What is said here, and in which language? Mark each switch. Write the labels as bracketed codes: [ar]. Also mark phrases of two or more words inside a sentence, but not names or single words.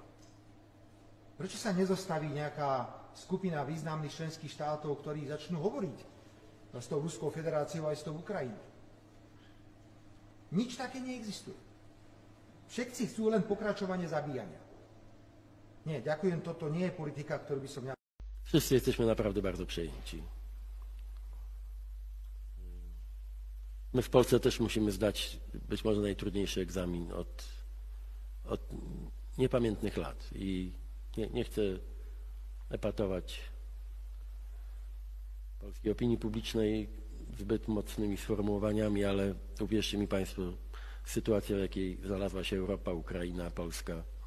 [sk] Prečo sa nezostaví nejaká skupina významných členských štátov, ktorí začnú hovoriť s tou Ruskou federáciou aj s tou Ukrajinou? Nič také neexistuje. Všetci chcú len pokračovanie zabíjania. Nie, ďakujem, toto nie je politika, ktorú by som ja... [pl] Wszyscy jesteśmy naprawdę bardzo przejęci. My w Polsce też musimy zdać być może najtrudniejszy egzamin od niepamiętnych lat i nie chcę epatować polskiej opinii publicznej zbyt mocnymi sformułowaniami, ale uwierzcie mi Państwo, sytuacja, w jakiej znalazła się Europa, Ukraina, Polska